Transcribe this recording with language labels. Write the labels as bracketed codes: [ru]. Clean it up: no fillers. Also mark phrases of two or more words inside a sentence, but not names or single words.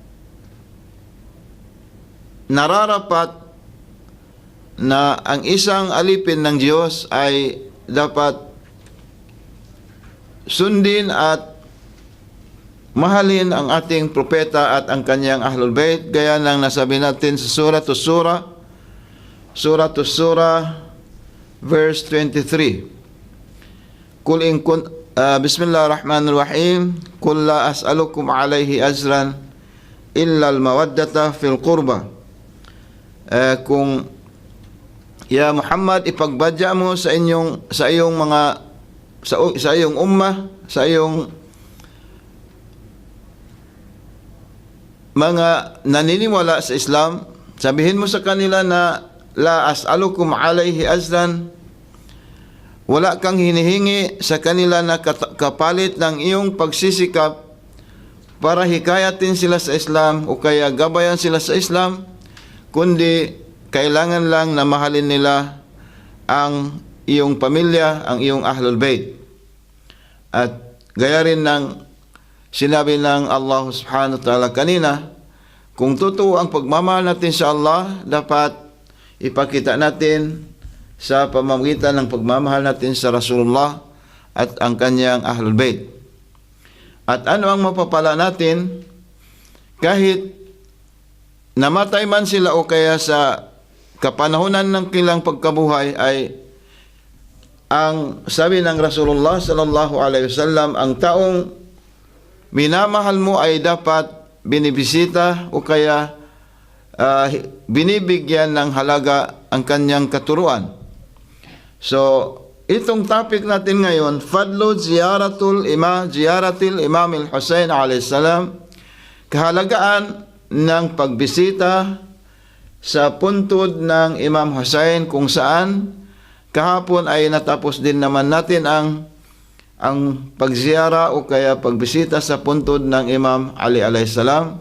[tl] nararapat na ang isang alipin ng Diyos ay dapat sundin at mahalin ang ating propeta at ang kanyang [ar] أهل البيت, [tl] gaya ng nasabi natin sa Surah verse 23. [ar] Bismillahirrahmanirrahim. قل لا أسألكم عليه أجرا إلا المودة في القربى. [tl] Kung ya Muhammad, ipagbadya mo sa iyong ummah, sa iyong mga naniniwala sa Islam, sabihin mo sa kanila na [ar] لا أسألكم عليه أجرا, [tl] wala kang hinihingi sa kanila na kapalit ng iyong pagsisikap para hikayatin sila sa Islam o kaya gabayan sila sa Islam, kundi kailangan lang na mahalin nila ang iyong pamilya, ang iyong [ar] أهل البيت. [tl] At gaya rin ng sinabi ng Allah [ar] سبحانه وتعالى [tl] kanina, kung totoo ang pagmamahal natin sa Allah, dapat ipakita natin sa pamamagitan ng pagmamahal natin sa Rasulullah at ang kanyang [ar] أهل البيت. [tl] At ano ang mapapala natin? Kahit namatay man sila o kaya sa kapanahunan ng kilang pagkabuhay, ay ang sabi ng Rasulullah [ar] صلى الله عليه وسلم, [tl] ang taong minamahal mo ay dapat binibisita o kaya binibigyan ng halaga ang kanyang katuruan. So, itong topic natin ngayon, [ar] فضل زيارة الإمام الحسين عليه السلام, [tl] kahalagaan ng pagbisita sa puntod ng Imam Husayn, kung saan kahapon ay natapos din naman natin ang pagziyara o kaya pagbisita sa puntod ng Imam Ali [ar] عليه السلام.